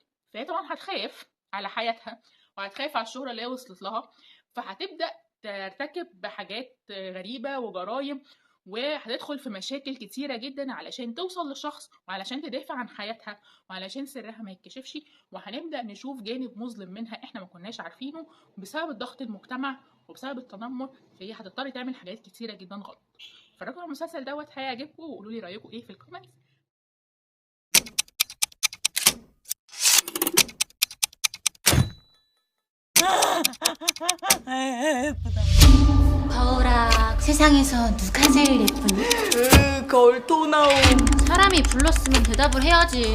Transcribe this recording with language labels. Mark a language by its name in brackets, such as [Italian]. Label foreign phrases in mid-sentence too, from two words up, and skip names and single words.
[Arabic] فهي طبعا هتخاف على حياتها وهتخاف على الشهرة اللي هي وصلت لها، فهتبدأ ترتكب بحاجات غريبة وجرايم، وهتدخل في مشاكل كتيرة جدا علشان توصل للشخص، وعلشان تدافع عن حياتها، وعلشان سرها ما يتكشفش. وهنبدأ نشوف جانب مظلم منها احنا ما كناش عارفينه بسبب الضغط المجتمع وبسبب التنمر. فهي هتضطر تعمل حاجات كتيرة جدا غلط. اتفرجوا على المسلسل دوت، هيعجبكم، وقولوا لي رأيكم ايه في الكومنتس. [Korean] 예쁘다. 거울아, 세상에서 누가 제일 예쁘니? 거울 또 나옴. 사람이 불렀으면 대답을 해야지.